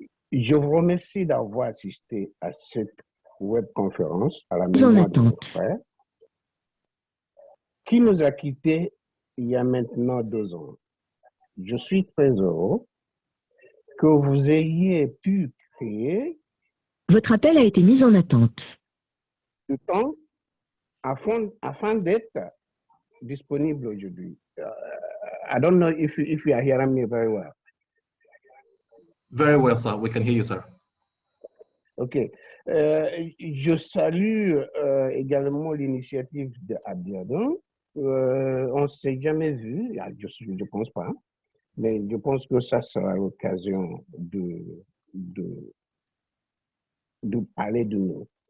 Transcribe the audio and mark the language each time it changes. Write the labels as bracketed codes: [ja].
[fr] Je vous remercie d'avoir assisté à cette webconférence à la mémoire de notre frère qui nous a quittés il y a maintenant 2 ans. Je suis très heureux que vous ayez pu créer. Votre appel a été mis en attente. Du temps afin d'être disponible aujourd'hui. [en] I don't know if you are hearing me very well. Very well, sir. We can hear you, sir. OK. [fr] Je salue également l'initiative de Abiodun. On ne s'est jamais vu, je ne pense pas, mais je pense que ça sera l'occasion de parler de nous.